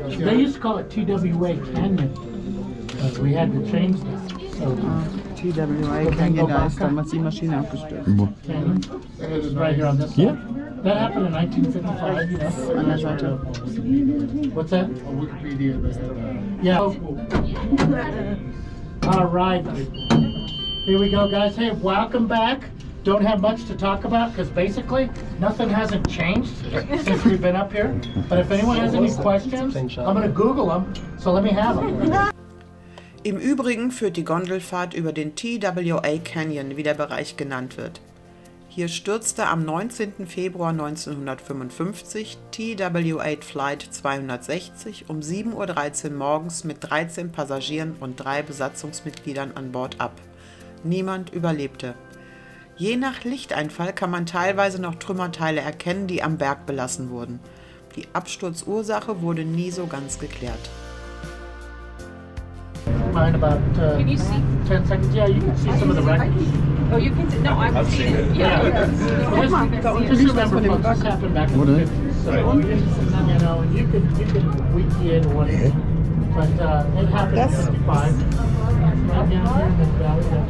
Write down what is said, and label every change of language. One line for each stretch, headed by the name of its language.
English: They used to call it TWA Canyon. But we had to change that. So,
German: TWA Canyon, da ist damals die Maschine abgestürzt.
English: Canyon. It's right here on this side. That happened in 1955, you know.
German: An der Seite.
English: What's that? On Wikipedia, they have Yeah. All right. Here we go, guys. Hey, welcome back. Don't have much to talk about because basically nothing hasn't changed since we've been up here. But if anyone has any questions, I'm going to Google them. So let me have them.
German: Im Übrigen führt die Gondelfahrt über den TWA Canyon, wie der Bereich genannt wird. Hier stürzte am 19. Februar 1955 TWA Flight 260 um 7:13 Uhr morgens mit 13 Passagieren und 3 Besatzungsmitgliedern an Bord ab. Niemand überlebte. Je nach Lichteinfall kann man teilweise noch Trümmerteile erkennen, die am Berg belassen wurden. Die Absturzursache wurde nie so ganz geklärt.
English: Mine about Can you see? 10 seconds. Yeah, you can see some of the wreckage. Oh, you can see. No, I've seen it. Yeah. Just remember, folks, this happened back in the 50s. So, you know, you can wiki in what it is. But it happened in 55. Right down here in the valley.